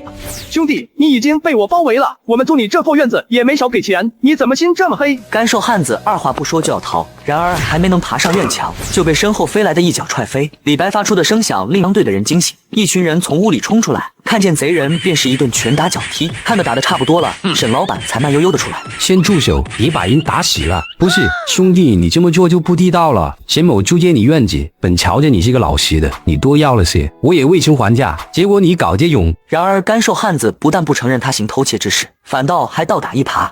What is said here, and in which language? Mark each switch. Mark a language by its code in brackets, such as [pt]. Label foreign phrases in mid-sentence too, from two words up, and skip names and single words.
[zh] 兄弟，你已經被我包圍了，我們租你這破院子也沒少給錢，你怎麼心這麼黑？乾瘦漢子二話不說就要逃，然而還沒能爬上院牆，就被身後飛來的一腳踹飛。李白發出的聲響令商隊的人驚醒，一群人從屋裡衝出來，看見賊人便是一頓拳打腳踢，看得打得差不多了，沈老板才慢悠悠的出來。先住手，你把人打死了。不是，兄弟，你這麼做就不地道了。沈某租借你院子，本瞧着你是個老實的，你多要了些，我也未曾還價，結果你搞這種。然而乾瘦漢子不但不承認他行偷竊之事，反倒還倒打一耙。